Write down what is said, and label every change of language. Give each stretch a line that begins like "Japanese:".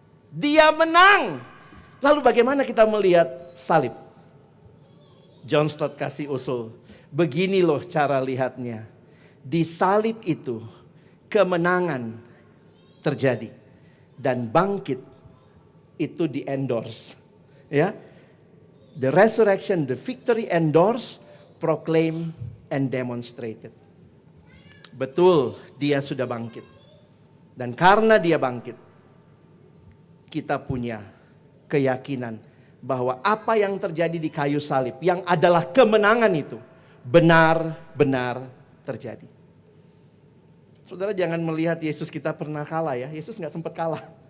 Indonesian: Dia menang. Lalu bagaimana kita melihat salib? John Stott kasih usul. Begini loh cara lihatnya. Di salib itu kemenangan terjadi. Dan bangkit itu di-endorse. Ya.
English: The resurrection, the victory endorsed, proclaim and demonstrated.
Indonesian: Betul, dia sudah bangkit. Dan karena dia bangkit, kita punya keyakinan bahwa apa yang terjadi di kayu salib, yang adalah kemenangan itu, benar-benar terjadi. Saudara jangan melihat Yesus kita pernah kalah ya. Yesus gak sempat kalah.